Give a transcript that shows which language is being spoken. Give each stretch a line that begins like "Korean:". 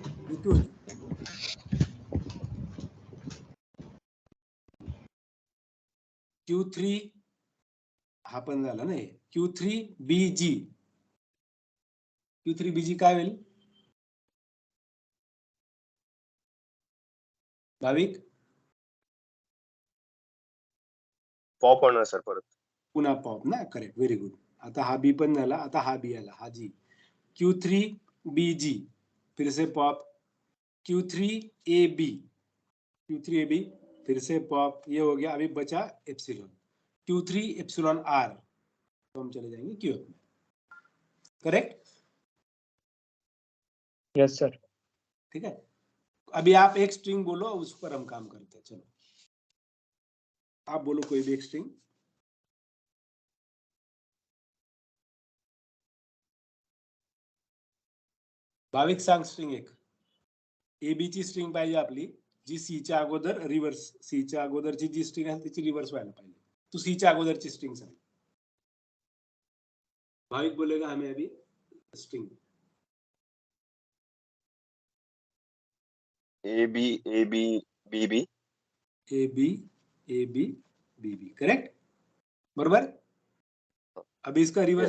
Marathi: Rituj Q3 हा पण झाला ना, Q3 BG, Q3 BG काय होईल भाविक? पॉप होणार सर परत. पुन्हा पॉप ना, करेक्ट, व्हेरी गुड। आता हा बी पण झाला, आता हा बी आला, हा जी।
Hindi: Q3 BG, फिर से pop, Q3 AB, Q3 AB, फिर से पॉप, ये हो गया। अभी बचा एप्सिलॉन, Q3 एप्सिलॉन R, तो हम चले जाएंगे क्यू में, करेक्ट।
English: Yes sir.
Hindi: ठीक है, अभी आप एक स्ट्रिंग बोलो, उस पर हम काम करते हैं। चलो आप बोलो कोई भी एक स्ट्रिंग।
Marathi: भाविक सांग स्ट्रिंग एक, एबीची स्ट्रिंग पाहिजे आपली, जी सीच्या अगोदर रिव्हर्स, सीच्या अगोदरची जी स्ट्रिंग आहे त्याची रिव्हर्स व्हायला पाहिजे। तू सीच्या अगोदरची स्ट्रिंग सांग।
Hindi: भाविक बोलेगा हमें अभी string
English: AB AB BB,
Marathi: A B B B, correct, बरोबर।
Hindi: अभी इसका रिवर्स